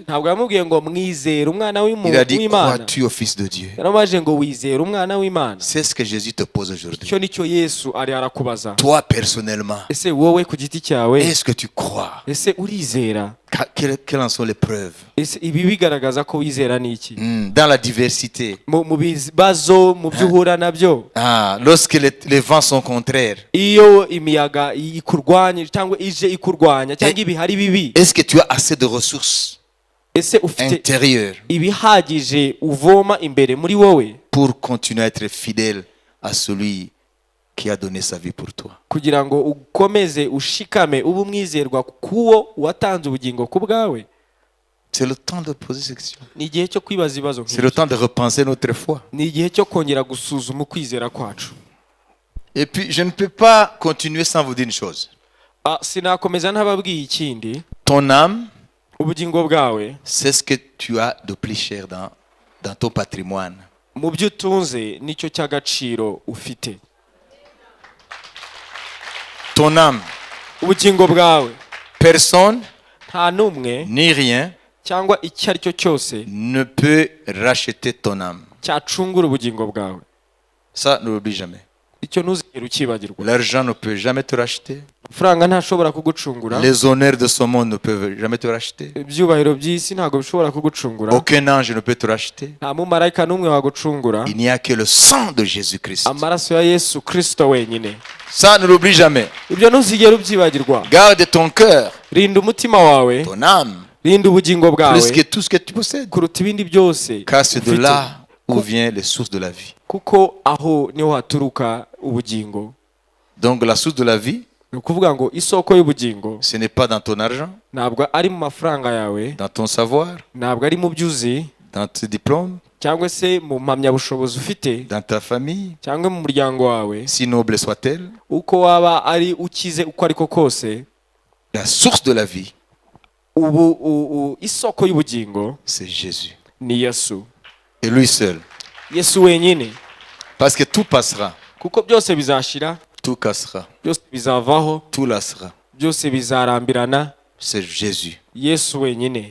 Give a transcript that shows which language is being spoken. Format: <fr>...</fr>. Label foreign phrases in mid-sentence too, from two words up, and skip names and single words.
<rw>Ntabwo yamubwiye ngo mwizere umwana</rw> <fr>Il a dit</fr> <rw>w'Imana,</rw> <fr>crois-tu au Fils de Dieu.</fr> <rw>yaramubajije ngo wizere umwana w'Imana.</rw> <fr>C'est ce que Jésus te pose aujourd'hui.</fr> <rw>Icyo nicyo Yesu ari arakubaza.</rw> <fr>Toi personnellement,</fr> <rw>Ese wowe ku giti cyawe,</rw> <fr>est-ce que tu crois?</fr> <rw>ese urizera?</rw> <fr>Quelles en sont les preuves?</fr> <rw>Ese ibi bigaragaza ko wizera ni iki?</rw> <fr>Dans la diversité.</fr> <rw>Mu bibazo, mu byo uhura nabyo,</rw> <fr>Lorsque les vents sont contraires,</fr> <rw>iyo imiyaga ikurwanya cyangwa ije ikurwanya cyangwa ibihari bibi,</rw> <fr>est-ce que tu as assez de ressources</fr> <rw>ese ufite</rw> <fr>intérieures</fr> <rw>ibihagije uvoma imbere muri wowe</rw> <fr>pour continuer à être fidèle à celui qui a donné sa vie pour toi?</fr> <rw>kugira ngo ukomeze ushikame ube umwizerwa kuwo watanze ubugingo ku bwawe?</rw> <fr>C'est le temps de poser ces questions.</fr> <rw>Ni igihe cyo kwibaza ibibazo</rw> <fr>C'est le</fr> <rw>nk'ibyo.</rw> <fr>temps de repenser notre foi.</fr> <rw>Ni igihe cyo kongera gusuzuma ukwizera kwacu.</rw> <fr>Et puis, je ne peux pas continuer sans vous dire une chose.</fr> <rw>Sinakomeza ntababwiye ikindi.</rw> <fr>Ton âme,</fr> <rw>Ubugingo bwawe,</rw> <fr>c'est ce que tu as de plus cher dans ton patrimoine.</fr> <rw>mu byo utunze nicyo cy'agaciro ufite.</rw> <fr>Ton âme,</fr> <rw>Ubugingo bwawe,</rw> <fr>personne</fr> <rw>nta n'umwe</rw> <fr>ni rien</fr> <rw>cyangwa icyo ari cyo cyose</rw> <fr>ne peut racheter ton âme.</fr> <rw>cyacungura ubugingo bwawe.</rw> <fr>Ça, ne l'oublie jamais.</fr> <rw>Icyo ntuzigere ukibagirwa.</rw> <fr>L'argent ne peut jamais te racheter.</fr> <rw>Amafaranga ntashobora kugucungura.</rw> <fr>Les honneurs de ce monde ne peuvent jamais te racheter.</fr> <rw>Ibyubahiro by'isi ntabwo bishobora kugucungura.</rw> <fr>Aucun ange ne peut te racheter.</fr> <rw>Nta mumarayika n'umwe wagucungura.</rw> <fr>Il n'y a que le sang de Jésus-Christ.</fr> <rw>Amaraso ya Yesu Kristo wenyine.</rw> <fr>Ça, ne l'oublie jamais.</fr> <rw>Ibyo ntuzigere ubyibagirwa.</rw> <fr>Garde ton cœur,</fr> <rw>Rinda umutima wawe,</rw> <fr>ton âme,</fr> <rw>rinda ubugingo bwawe</rw> <fr>plus que tout ce que tu possèdes.</fr> <rw>kuruta ibindi byose,</rw> <fr>Car c'est de</fr> <rw>ufite.</rw> <fr>là où viennent les sources de la vie.</fr> <rw>Kuko aho niho haturuka ubugingo.</rw> <fr>Donc la source de la vie,</fr> <rw>Ni ukuvuga ngo isoko y'ubugingo</rw> <fr>ce n'est pas dans ton argent,</fr> <rw>ntabwo ari mu mafaranga yawe,</rw> <fr>dans ton savoir,</fr> <rw>ntabwo ari mu byo uzi,</rw> <fr>dans tes diplômes,</fr> <rw>cyangwa se mu mpamyabushobozi ufite,</rw> <fr>dans ta famille,</fr> <rw>cyangwa mu muryango wawe,</rw> <fr>si noble soit-elle.</fr> <rw>uko waba ari ukize uko ariko kose.</rw> <fr>La source de la vie,</fr> <rw>isoko y'ubugingo</rw> <fr>c'est Jésus.</fr> <rw>ni Yesu.</rw> <fr>Et lui seul.</fr> <rw>Yesu wenyine.</rw> <fr>Parce que tout passera,</fr> <rw>Kuko byose bizashira,</rw> <fr>tout cassera,</fr> <rw>byose bizavaho,</rw> <fr>tout lassera.</fr> <rw>byose bizarambirana.</rw> <fr>C'est Jésus.</fr> <rw>Yesu wenyine</rw>